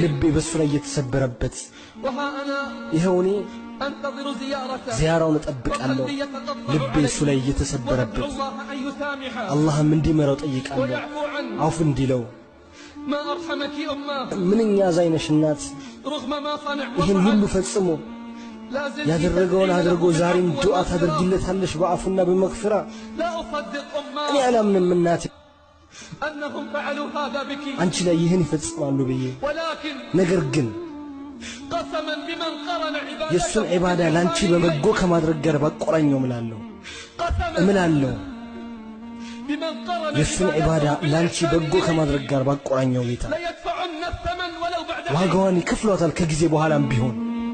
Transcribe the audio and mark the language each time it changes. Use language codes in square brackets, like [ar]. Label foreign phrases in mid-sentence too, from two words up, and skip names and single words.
[am] ልቤ በሱ ላይ እየተሰበረበት። [ar] وها أنا [am] ይኸው እኔ [ar] أنتظر زيارته [am] ዚያራውን እጠብቃለሁ፣ [ar] وقلبي يتقطع [am] ልቤ እሱ ላይ [ar] عليه [am] እየተሰበረበት። [ar] وأدعو الله أن يسامحه [am] አላህም እንዲመራው ጠይቃለሁ፣ [ar] ويعفو عنه [am] አውፍ እንዲለው። [ar] ما أرحمك أماه [am] ምንኛ አዛኝ ነሽ እናት! [ar] رغم ما صنع [am] ይህን ሁሉ [ar] وفعل [am] ፈጽሞ [ar] لا زلت [am] ያደረገውን [ar] تدعين [am] አድርጎ [ar] له [am] ዛሬም [ar] بالعفو [am] ዱዓ [ar] والمغفرة. [am] ታደርጊለታለሽ በአፉና በመግፊራ። [ar] لا أصدق [am] እኔ [ar] أماه [am] አላምንም እናቴ [ar] أنهم فعلوا هذا بك [am] አንቺ ላይ ይህን ይፈጽማሉ ብዬ። [ar] ولكن [am] ነገር ግን [ar] قسما بمن قرن عبادته [am] የእሱን ዒባዳ ለአንቺ በበጎ ከማድረግ ጋር ባቆራኘው እምላለሁ [ar] قسما [am] እምላለሁ [ar] بمن قرن [am] የእሱን ዒባዳ ለአንቺ በጎ ከማድረግ ጋር ባቆራኘው ጌታ [ar] ليدفعن الثمن ولو بعد حين [am] ዋጋዋን ይከፍሏታል ከጊዜ በኋላም ቢሆን።